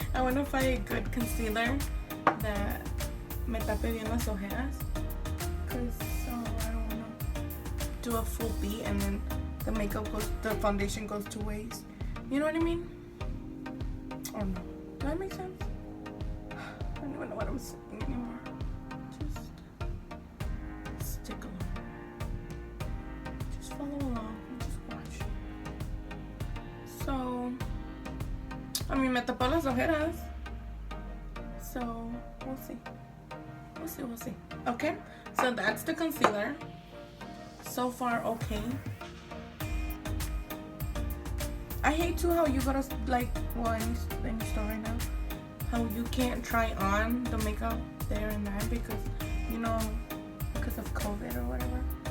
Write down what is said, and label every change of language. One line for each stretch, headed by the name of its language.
English: I want to find a good concealer that
Spanish: me tape bien las ojeras,
English: because I don't want to do a full beat and then the foundation goes two ways. You know what I mean? Or no? Does that make sense? I don't even know what I'm saying anymore. Just stick along. Just follow along and just watch.
Spanish: So, I mean, me tapó las ojeras.
English: So, we'll see. We'll see. Okay, so that's the concealer. So far, okay. I hate too how you gotta, like, well, in the store right now, how you can't try on the makeup there and then because, you know, because of COVID or whatever.